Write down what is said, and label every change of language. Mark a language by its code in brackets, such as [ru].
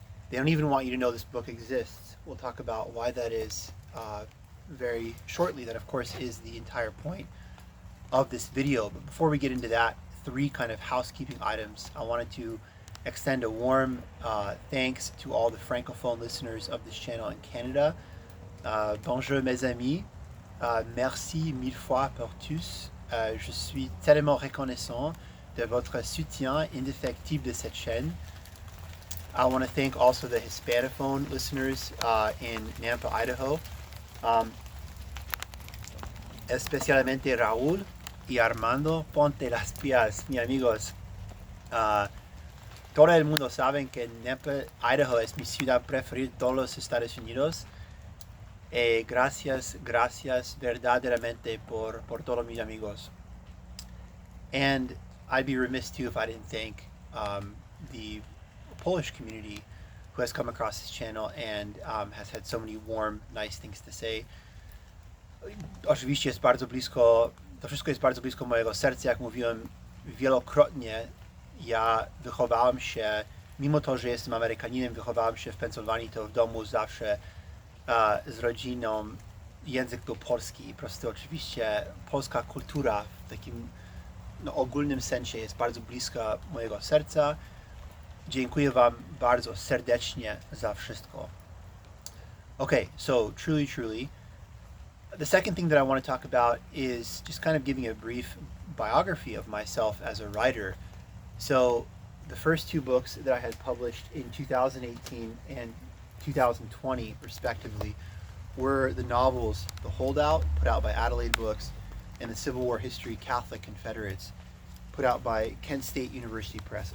[en] They don't even want you to know this book exists. We'll talk about why that is very shortly. That, of course, is the entire point of this video. But before we get into that, three kind of housekeeping items. I wanted to extend a warm thanks to all the francophone listeners of this channel in Canada. [fr] Bonjour mes amis. Merci mille fois pour tous. Je suis tellement reconnaissant de votre soutien indéfectible de cette chaîne. [en] I want to thank also the Hispanophone listeners in Nampa, Idaho. [es] Especialmente Raúl y Armando Ponte las Pias, mis amigos. Todo el mundo sabe que Nampa, Idaho es mi ciudad preferida de todos los Estados Unidos. Gracias verdaderamente por todos mis amigos. [en] And I'd be remiss too if I didn't thank the Polish community who has come across this channel and has had so many warm, nice things to say. [pl] Oczywiście jest bardzo blisko, to wszystko jest bardzo blisko mojego serca, jak mówiłem wielokrotnie. Ja wychowałem się, mimo to, że jestem Amerykaninem, wychowałem się w Pensylwanii, to w domu zawsze z rodziną język był polski. Po prostu oczywiście polska kultura w takim ogólnym sensie jest bardzo bliska mojego serca. Dziękuję Wam bardzo serdecznie za wszystko. [en] Okay, so truly, the second thing that I want to talk about is just kind of giving a brief biography of myself as a writer. So the first two books that I had published in 2018 and 2020 respectively were the novels The Holdout, put out by Adelaide Books, and The Civil War History Catholic Confederates, put out by Kent State University Press.